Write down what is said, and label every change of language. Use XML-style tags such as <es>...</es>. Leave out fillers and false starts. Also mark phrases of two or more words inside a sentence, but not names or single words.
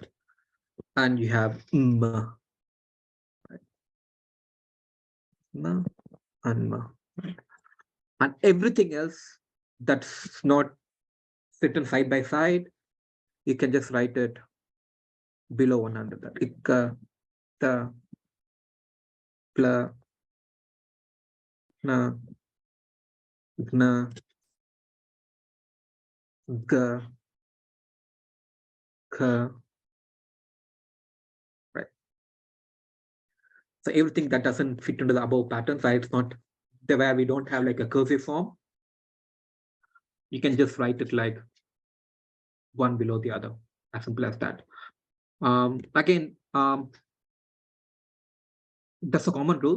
<en>And you have right? And right? And everything else that's not written side by side, you can just write it below one another. Ikka, ta, pla, na, gna, ga, kha, right? So everything that doesn't fit into the above pattern, so it's not the where we don't have like a cursive form, you can just write it like one below the other, as simple as that. Again, that's a common rule.</en>